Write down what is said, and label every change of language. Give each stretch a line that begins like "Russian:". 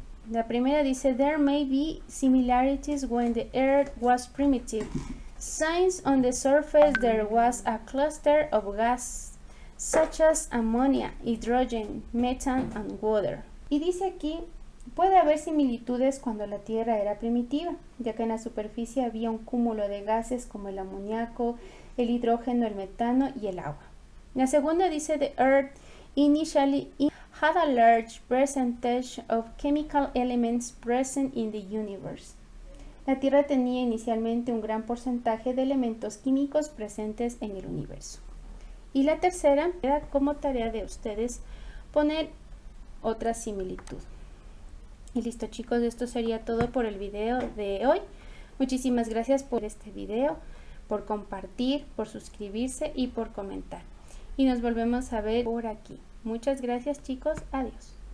Spanish: La primera dice,
English: There may be similarities when the Earth was primitive. Since on the surface there was a cluster of gas such as ammonia, hydrogen, methane and water.
Spanish: Y dice aquí, puede haber similitudes cuando la Tierra era primitiva, ya que en la superficie había un cúmulo de gases como el amoníaco, el hidrógeno, el metano y el agua. La segunda dice,
English: The Earth initially had a large percentage of chemical elements present in the universe.
Spanish: La Tierra tenía inicialmente un gran porcentaje de elementos químicos presentes en el universo. Y la tercera era como tarea de ustedes poner otra similitud. Y listo, chicos, esto sería todo por el video de hoy. Muchísimas gracias por este video, por compartir, por suscribirse y por comentar. Y nos volvemos a ver por aquí. Muchas gracias, chicos. Adiós.